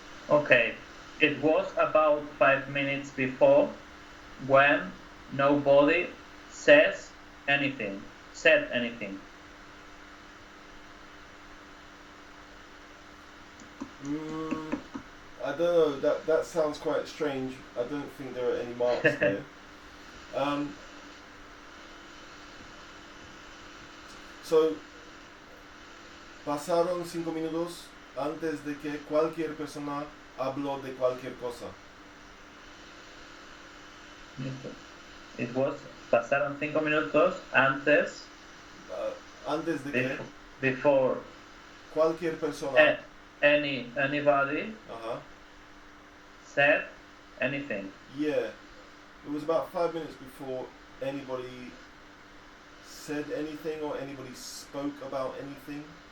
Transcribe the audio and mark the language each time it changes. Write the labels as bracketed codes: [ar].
[en] Okay, it was about 5 minutes before when nobody said anything. I don't know, that sounds quite strange. I don't think there are any marks there. [es] So, pasaron 5 minutos antes de que cualquier persona habló de cualquier cosa. [en] It was [es] pasaron 5 minutos antes Antes de que [en] before [es] cualquier persona [en] anybody said anything. Yeah, it was about 5 minutes before anybody said anything or anybody spoke about anything.